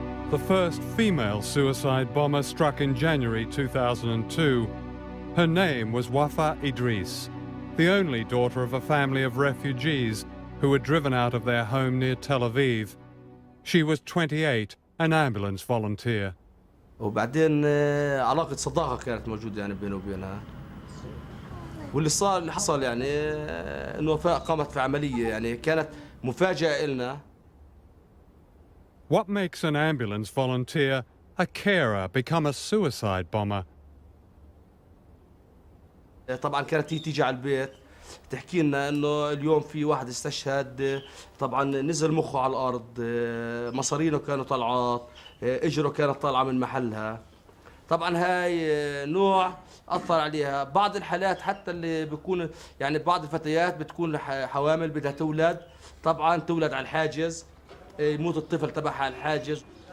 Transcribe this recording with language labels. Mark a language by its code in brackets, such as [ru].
[en] The first female suicide bomber struck in January 2002. Her name was Wafa Idris, the only daughter of a family of refugees who were driven out of their home near Tel Aviv. She was 28, an ambulance volunteer. [ar] وبعدين علاقة صداقة كانت موجودة يعني بينه وبينها. اللي حصل يعني إنه وفاء قامت في عملية يعني كانت مفاجأة إلنا. [en] What makes an ambulance volunteer, a carer, become a suicide bomber? [ar] طبعا كانت هي تيجي على البيت تحكي لنا إنه اليوم في واحد استشهد، طبعا نزل مخه على الأرض، مصارينه كانوا طلعات، اجره كانت طالعة من محلها. طبعا هاي نوع أثر عليها. بعض الحالات حتى اللي بيكون يعني بعض الفتيات بتكون حوامل بدها تولد، طبعا تولد على الحاجز، يموت الطفل تبعها على الحاجز.